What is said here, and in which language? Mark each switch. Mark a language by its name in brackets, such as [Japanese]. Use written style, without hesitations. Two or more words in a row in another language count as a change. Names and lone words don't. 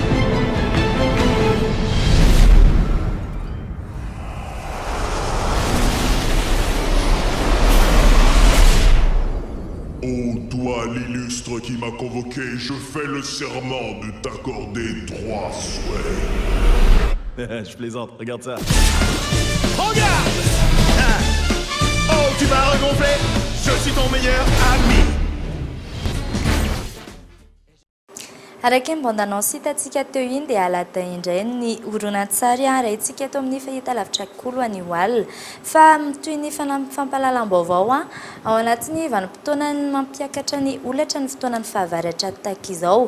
[French] Ô toi l'illustre qui m'a convoqué, je fais le serment de t'accorder 3 souhaits. Je plaisante, regarde ça. Regarde! Oh, tu m'as regonflé? Je suis ton meilleur ami! [Malagasy] Araka mbandanao sitantsika teo iny dia alata indray ny horonan-tsary raintsika eto amin'ny fahitalavitra kolo any Oal fa toy ny fampahalalam-baovao ao anatin'ny vanim-potoana mampiakatra ny olatra ny fotoanan'ny fahavaratra tahak'izao.